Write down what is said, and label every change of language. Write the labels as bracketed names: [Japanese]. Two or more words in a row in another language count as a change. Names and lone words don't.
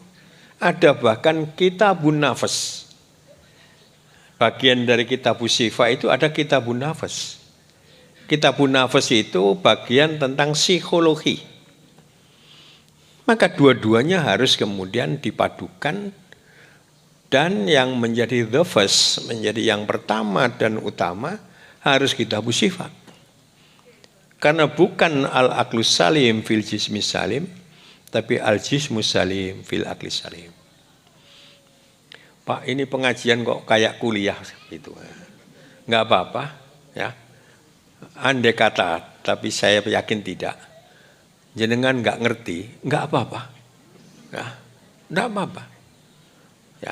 [Indonesian] Ada bahkan Kitabun Nafas. Bagian dari Kitabus Syifa itu ada Kitabun Nafas. Kitabun Nafas itu bagian tentang psikologi. Maka dua-duanya harus kemudian dipadukan, dan yang menjadi [English] the first, [Indonesian] menjadi yang pertama dan utama harus Kitabus Syifa. Karena bukan [Arabic] العقل السليم في الجسم السليم, tapi الجسم السليم في العقل السليم. [Indonesian] Pak, ini pengajian kok kayak kuliah gitu. Enggak apa-apa, ya. Andai kata, tapi saya yakin tidak. Jenengan enggak ngerti, enggak apa-apa. Ya, enggak apa-apa. Ya.